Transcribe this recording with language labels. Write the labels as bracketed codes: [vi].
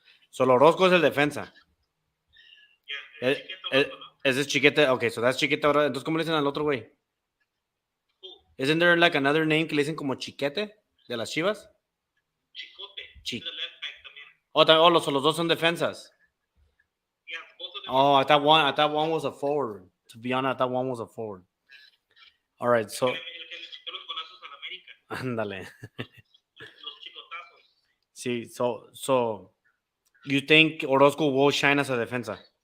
[es] Solo Orozco es el defensa. [en] Yeah, Chiquete Orozco, ¿no? [es] Ese es Chiquete. [en] Okay, so that's Chiquete ahora. [es] Entonces, ¿cómo le dicen al otro güey? [en] Isn't there like another name [es] que le dicen como Chiquete de las Chivas? Chicote. [en] He's the left back también. [es] Oh, los dos son defensas. [en] Yeah, both of them. Oh, I thought one was a forward. To be honest, I thought one was a forward. All right, so. [es] El que le chutó los golazos a la América. Ándale. Los chicotazos. [en] Sí, so you think Orozco will shine as a defensa?